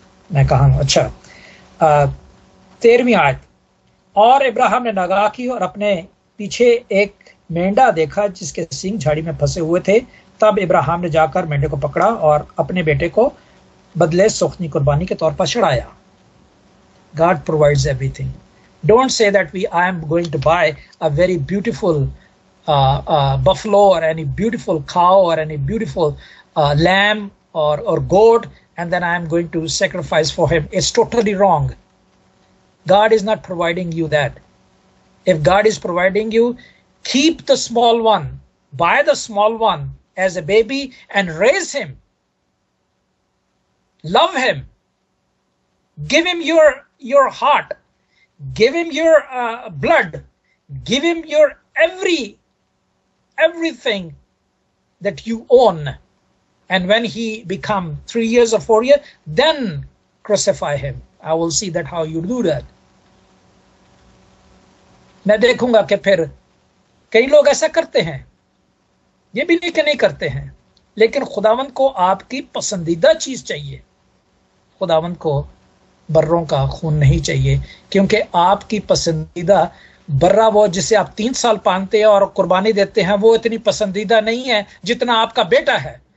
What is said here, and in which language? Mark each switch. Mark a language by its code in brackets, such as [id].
[ur] میں کہا ہوں، اچھا 13ویں آیت، اور ابراہیم نے نگاہ کی اور اپنے پیچھے ایک مینڈا دیکھا جس کے سینگ جھاڑی میں پھنسے ہوئے تھے۔ تب ابراہیم نے جا کر مینڈے کو پکڑا اور اپنے بیٹے کو بدلے سوختنی قربانی کے طور پر چڑھایا۔ [en] God provides everything. Don't say that I am going to buy a very beautiful buffalo or any beautiful cow or any beautiful lamb or goat, and then I am going to sacrifice for him. It's totally wrong. God is not providing you that. If God is providing you, keep the small one, buy the small one as a baby and raise him. Love him. Give him your heart. Give him your blood. Give him your everything that you own. And when he become 3 years or 4 years, then crucify him. I will see that how you do that. [ur] میں دیکھوں گا کہ پھر کئی لوگ ایسا کرتے ہیں، یہ بھی نہیں کہ نہیں کرتے ہیں، لیکن خداوند کو آپ کی پسندیدہ چیز چاہیے۔ خداوند کو بروں کا خون نہیں چاہیے، کیونکہ آپ کی پسندیدہ برا وہ جسے آپ 3 سال پالتے ہیں اور قربانی دیتے ہیں، وہ اتنی پسندیدہ نہیں ہے جتنا آپ کا بیٹا ہے۔